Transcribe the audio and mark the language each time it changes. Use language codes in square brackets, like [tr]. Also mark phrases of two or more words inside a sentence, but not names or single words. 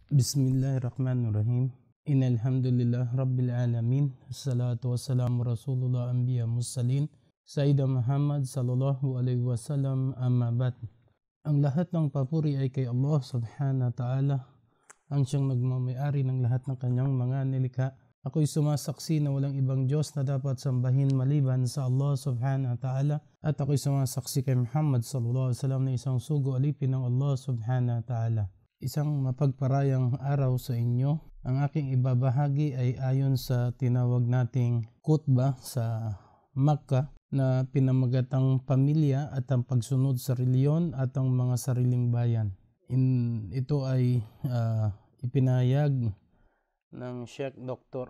[ar] بسم الله الرحمن الرحيم. إن الحمد لله رب العالمين. الصلاة والسلام رسول الله أنبياء مرسلين. سيدنا محمد صلى الله عليه وسلم، أما بعد. [tl] Ang lahat ng papuri ay kay [ar] الله سبحانه وتعالى, [tl] ang siyang nagmamayari ng lahat ng kanyang mga nilikha. Ako'y sumasaksi na walang ibang Diyos na dapat sambahin maliban sa [ar] الله سبحانه وتعالى, [tl] at ako'y sumasaksi kay Muhammad [ar] صلى الله عليه وسلم [tl] na isang sugo alipin ng [ar] الله سبحانه وتعالى. [tl] Isang mapagparayang araw sa inyo. Ang aking ibabahagi ay ayon sa tinawag nating khutbah sa Makkah na pinamagatang pamilya at ang pagsunod sa reliyon at ang mga sariling bayan. Ito ay ipinahayag ng Sheikh Dr.